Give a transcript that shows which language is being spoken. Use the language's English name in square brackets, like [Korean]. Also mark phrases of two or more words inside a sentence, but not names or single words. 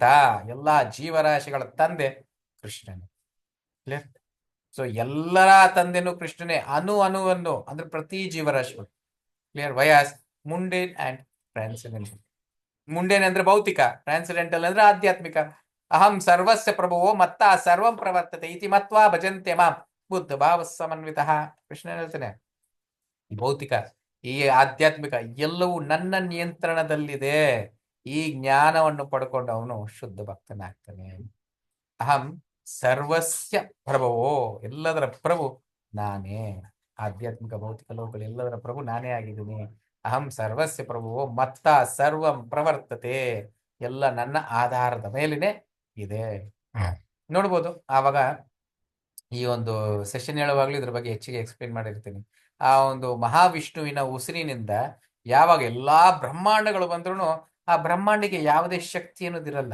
[Kannada] ಎಲ್ಲಾ ಜೀವರಾಶಿಗಳ ತಂದೆ ಕೃಷ್ಣನೇ. ಕ್ಲಿಯರ್? ಸೊ ಎಲ್ಲರ ತಂದೆನೂ ಕೃಷ್ಣನೇ. ಅಣುವನ್ನು ಅಂದ್ರೆ ಪ್ರತಿ ಜೀವರಾಶಿಗಳು. ಕ್ಲಿಯರ್? [English] viz mundane and transcendental. [Kannada] ಮುಂಡೇನ್ ಅಂದ್ರೆ ಭೌತಿಕ, ಟ್ರಾನ್ಸೆಂಡೆಂಟಲ್ ಅಂದ್ರೆ ಆಧ್ಯಾತ್ಮಿಕ. [Sanskrit] ಅಹಂ ಸರ್ವಸ್ಯ ಪ್ರಭುವೋ ಮತ್ತ ಸರ್ವಂ ಪ್ರವರ್ತತೆ ಇತಿ ಮತ್ವಾ ಭಜಂತೆ ಮಾಂ ಬುದ್ಧ ಭಾವ ಸಮನ್ವಿತಃ. [Kannada] ಕೃಷ್ಣ ಹೇಳ್ತಾನೆ, ಈ ಭೌತಿಕ, ಈ ಆಧ್ಯಾತ್ಮಿಕ ಎಲ್ಲವೂ ನನ್ನ ನಿಯಂತ್ರಣದಲ್ಲಿದೆ. ಈ ಜ್ಞಾನವನ್ನು ಪಡ್ಕೊಂಡು ಅವನು ಶುದ್ಧ ಭಕ್ತನಾಗ್ತಾನೆ. [Sanskrit] ಅಹಂ ಸರ್ವಸ್ಯ ಪ್ರಭುವೋ, [Kannada] ಎಲ್ಲದರ ಪ್ರಭು ನಾನೇ. ಆಧ್ಯಾತ್ಮಿಕ ಭೌತಿಕ ಲೋಕಗಳು ಎಲ್ಲದರ ಪ್ರಭು ನಾನೇ ಆಗಿದ್ದೀನಿ. [Sanskrit] ಅಹಂ ಸರ್ವಸ್ಯ ಪ್ರಭುವೋ ಮತ್ತ ಸರ್ವಂ ಪ್ರವರ್ತತೆ, [Kannada] ಎಲ್ಲ ನನ್ನ ಆಧಾರದ ಮೇಲಿನೇ ಇದೆ. ನೋಡ್ಬೋದು, ಆವಾಗ ಈ ಒಂದು ಸೆಷನ್ ಹೇಳುವಾಗ್ಲೂ ಇದ್ರ ಬಗ್ಗೆ ಹೆಚ್ಚಿಗೆ ಎಕ್ಸ್ಪ್ಲೇನ್ ಮಾಡಿರ್ತೀನಿ. ಆ ಒಂದು ಮಹಾವಿಷ್ಣುವಿನ ಉಸಿರಿನಿಂದ ಯಾವಾಗ ಎಲ್ಲಾ ಬ್ರಹ್ಮಾಂಡಗಳು ಬಂದ್ರು ಆ ಬ್ರಹ್ಮಾಂಡಿಗೆ ಯಾವುದೇ ಶಕ್ತಿ ಅನ್ನೋದಿರಲ್ಲ.